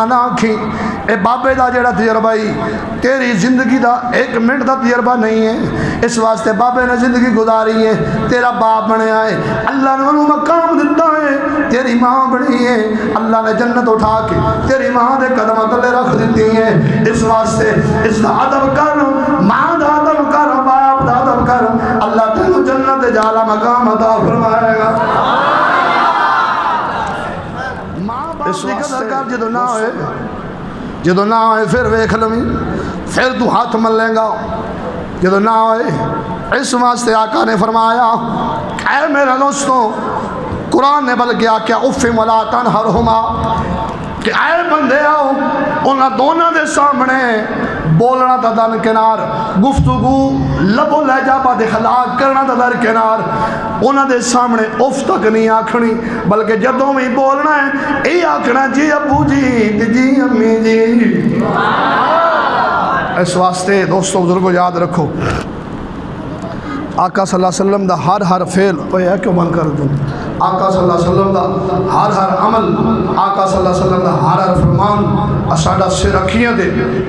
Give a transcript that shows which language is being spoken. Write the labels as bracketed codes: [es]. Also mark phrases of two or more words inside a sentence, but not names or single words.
[pa] نہ آکھیں، اے بابے دا جڑا تجربہ ہی تیری زندگی دا 1 منٹ دا تجربہ نہیں ہے، اس واسطے بابے نے زندگی گزاری ہے، تیرا باپ بنے آئے، اللہ نے انہوں مقام دیتا ہے، تیری ماں بنی ہے، اللہ نے جنت اٹھا کے تیری ماں دے قدم تلے رکھ دیتی ہے، اس واسطے اس دا ادب کر، ماں دا ادب کر، باپ دا ادب کر، اللہ تینوں جنت جالا مقام عطا فرمائے گا۔ اس دی قدر کر جدو نہ ہوئے پھر ویکھ لویں، پھر تو ہاتھ مل لیں گا، جدو نہ ہوئے اس واسطے آقا نے فرمایا اے میرے دوستوں، قرآن نے بلکہ آکیا [ar] اف ولا تنہرہما، [pa] کہ اے بندے آؤ انہاں دونوں دے سامنے بولنا تا در کنار، گفتگو لب و لہجہ بد اخلاق کرنا تا در کنار، انہاں دے سامنے اف تک نہیں آکھنی، بلکہ جدوں میں بولنا ہے اے آکھنا جی ابو جی جی امی جی۔ اس واسطے دوستوں بزرگوں یاد رکھو آقا [ar] صلی اللہ علیہ وسلم [pa] دا ہر فعل، اوہ کیوں بند کر دوں، آقا [ar] صلی اللہ علیہ وسلم [pa] دا ہر عمل، آقا [ar] صلی اللہ علیہ وسلم [pa] دا ہر فرمان اساڈا سر رکھیاں دے